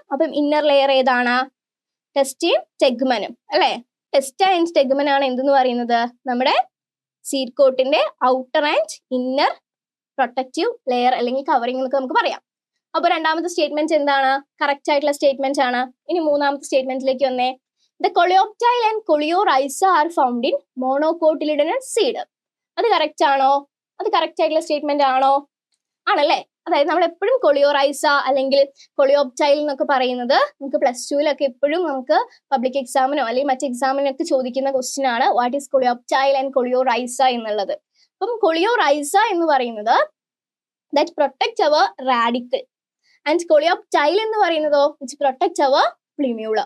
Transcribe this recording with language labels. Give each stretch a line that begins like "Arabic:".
Malayalam: അപ്പം inner layer ഏതാണ്? ടെസ്റ്റിയും ടെഗ്മനും അല്ലെ? ടെസ്റ്റ ആൻഡ് ടെഗ്മൻ ആണ് എന്തെന്ന് പറയുന്നത്, നമ്മുടെ seed കോട്ടിന്റെ outer and inner protective layer അല്ലെങ്കിൽ കവറിംഗ് എന്നൊക്കെ നമുക്ക് പറയാം. അപ്പൊ രണ്ടാമത്തെ സ്റ്റേറ്റ്മെന്റ് എന്താണ്, കറക്റ്റ് ആയിട്ടുള്ള സ്റ്റേറ്റ്മെന്റ് ആണ്. ഇനി മൂന്നാമത്തെ സ്റ്റേറ്റ്മെന്റിലേക്ക് വന്നേ.
English: The coleoptile and coleorhiza are found in monocotyledonous seed.
Malayalam: അത് കറക്റ്റ് ആണോ? അത് കറക്റ്റ് ആയിട്ടുള്ള സ്റ്റേറ്റ്മെന്റ് ആണോ? ആണല്ലേ. അതായത് നമ്മൾ എപ്പോഴും കൊളിയോറൈസ അല്ലെങ്കിൽ കൊളിയോപ്റ്റൈൽ എന്നൊക്കെ പറയുന്നത് നമുക്ക് +2 എപ്പോഴും നമുക്ക് പബ്ലിക് എക്സാമിനോ അല്ലെങ്കിൽ മറ്റ് എക്സാമിനൊക്കെ ചോദിക്കുന്ന ക്വസ്റ്റ്യൻ ആണ്,
English: what is coleoptile and coleorhiza
Malayalam: എന്നുള്ളത്. അപ്പം കൊളിയോറൈസ എന്ന് പറയുന്നത്
English: that protect അവർ radicle
Malayalam: and കൊളിയോപ്റ്റൈൽ എന്ന് പറയുന്നതോ
English: Which protect അവർ plumule.